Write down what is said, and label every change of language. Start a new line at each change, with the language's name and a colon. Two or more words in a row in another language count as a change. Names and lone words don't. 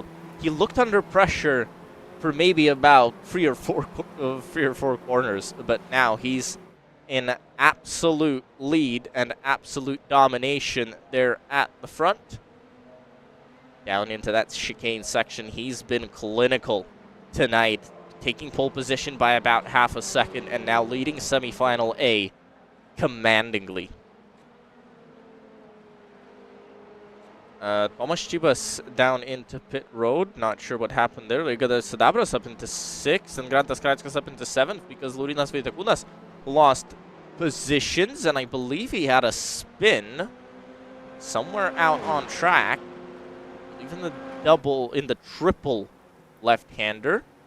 English: He looked under pressure for maybe about 3 or 4 corners, but now he's in absolute lead and absolute domination there at the front. Down into that chicane section, he's been clinical tonight, taking pole position by about half a second and now leading Semifinal A commandingly. Tomas Chibas down into pit road. Not sure what happened there. Ligadas Sadabras up into 6th and Grantas Karatskas up into 7th because Laurinas Vaitakūnas lost positions, and I believe he had a spin somewhere out on track. Even the triple left-hander.